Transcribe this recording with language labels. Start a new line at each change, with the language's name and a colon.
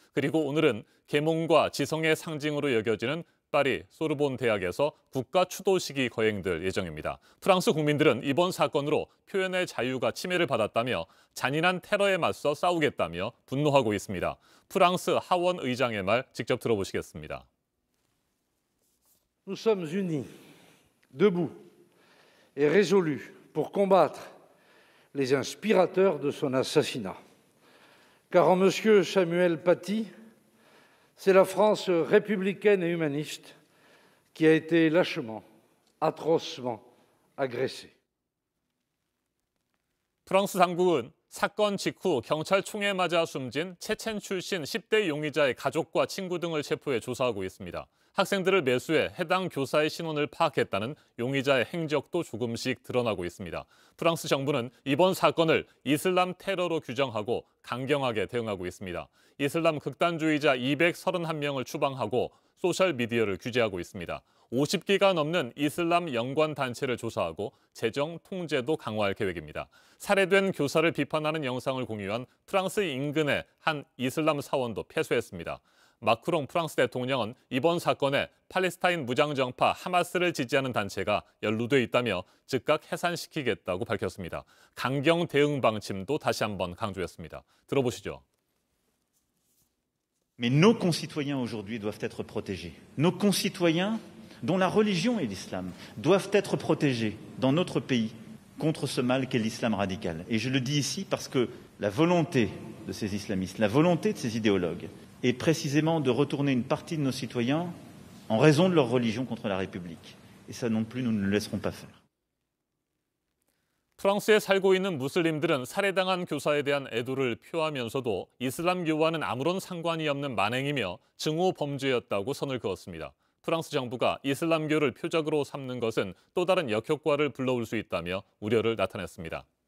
Korean: 그리고 오늘은 계몽과 지성의 상징으로 여겨지는 파리 소르본 대학에서 국가 추도식이 거행될 예정입니다. 프랑스 국민들은 이번 사건으로 표현의 자유가 침해를 받았다며 잔인한 테러에 맞서 싸우겠다며 분노하고 있습니다. 프랑스 하원 의장의 말 직접 들어보시겠습니다.
French: Nous sommes unis, debout et résolus pour combattre les inspirateurs de son assassinat. Car en M. Samuel Paty, c'est la France républicaine et humaniste qui a été lâchement, atrocement agressée.
Korean: 프랑스 당국은 사건 직후 경찰 총에 맞아 숨진 체첸 출신 10대 용의자의 가족과 친구 등을 체포해 조사하고 있습니다. 학생들을 매수해 해당 교사의 신원을 파악했다는 용의자의 행적도 조금씩 드러나고 있습니다. 프랑스 정부는 이번 사건을 이슬람 테러로 규정하고 강경하게 대응하고 있습니다. 이슬람 극단주의자 231명을 추방하고 소셜미디어를 규제하고 있습니다. 50기가 넘는 이슬람 연관 단체를 조사하고 재정 통제도 강화할 계획입니다. 살해된 교사를 비판하는 영상을 공유한 프랑스 인근의 한 이슬람 사원도 패소했습니다. 마크롱 프랑스 대통령은 이번 사건에 팔레스타인 무장정파 하마스를 지지하는 단체가 연루돼 있다며 즉각 해산시키겠다고 밝혔습니다. 강경 대응 방침도 다시 한번 강조했습니다. 들어보시죠.
French: Mais nos concitoyens aujourd'hui doivent être protégés. Nos concitoyens dont la religion est l'islam doivent être protégés dans notre pays contre ce mal qu'est l'islam radical. Et je le dis ici parce que la volonté de ces islamistes, la volonté de ces idéologues est précisément de retourner une partie de nos citoyens en raison de leur religion contre la République. Et ça non plus, nous ne le laisserons pas faire.
Korean: 프랑스에 살고 있는 무슬림들은 살해당한 교사에 대한 애도를 표하면서도 이슬람교와는 아무런 상관이 없는 만행이며 증오 범죄였다고 선을 그었습니다. 프랑스 정부가 이슬람교를 표적으로 삼는 것은 또 다른 역효과를 불러올 수 있다며 우려를 나타냈습니다.